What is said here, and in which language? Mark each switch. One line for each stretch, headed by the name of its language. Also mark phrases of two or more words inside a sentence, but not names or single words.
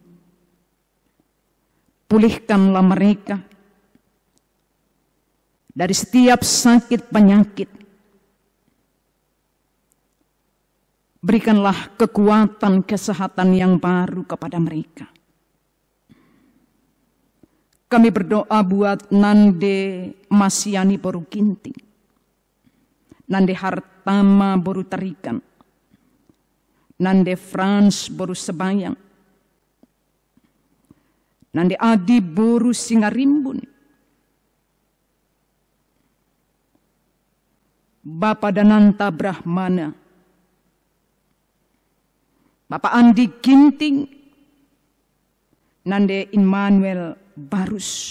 Indonesian: Pulihkanlah mereka dari setiap sakit penyakit. Berikanlah kekuatan kesehatan yang baru kepada mereka. Kami berdoa buat Nande Masyani Boru Ginting, Nande Hartama Boru Tarikan, Nande Frans Boru Sebayang, Nande Adi Boru Singarimbun, Bapak Dananta Brahmana, Bapak Andi Ginting, Nande Immanuel Barus.